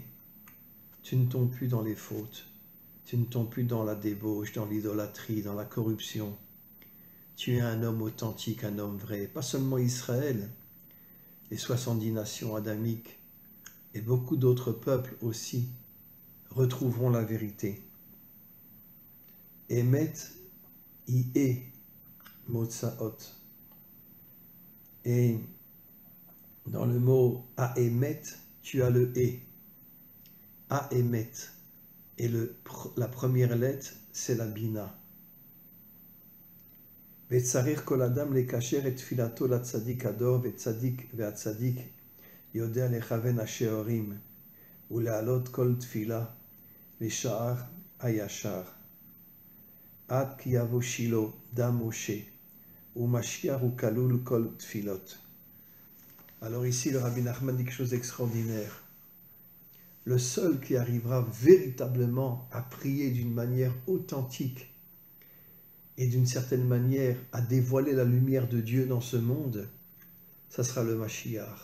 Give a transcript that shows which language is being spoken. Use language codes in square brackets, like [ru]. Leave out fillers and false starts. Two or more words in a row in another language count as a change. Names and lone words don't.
[fr] Tu ne tombes plus dans les fautes, tu ne tombes plus dans la débauche, dans l'idolâtrie, dans la corruption. Tu es un homme authentique, un homme vrai. Pas seulement Israël, les 70 nations adamiques et beaucoup d'autres peuples aussi retrouveront la vérité. Emet, i-e, motsaot. Et dans le mot aemet, tu as le e. Aemet. Et la première lettre, c'est la bina. [he] וצריך כל אדם לקשר את תפילתו לצדיק הדור, והצדיק יודע לכוון השערים ולהעלות כל תפילה לשער הישר. עד כי יבוא שילה דם משה, ומשיח הוא כלול כל תפילות. [fr] Alors ici, le Rabbi Nachman dit quelque chose d'extraordinaire. Le seul qui arrivera véritablement à prier d'une manière authentique et d'une certaine manière à dévoiler la lumière de Dieu dans ce monde, ça sera le Mashiach.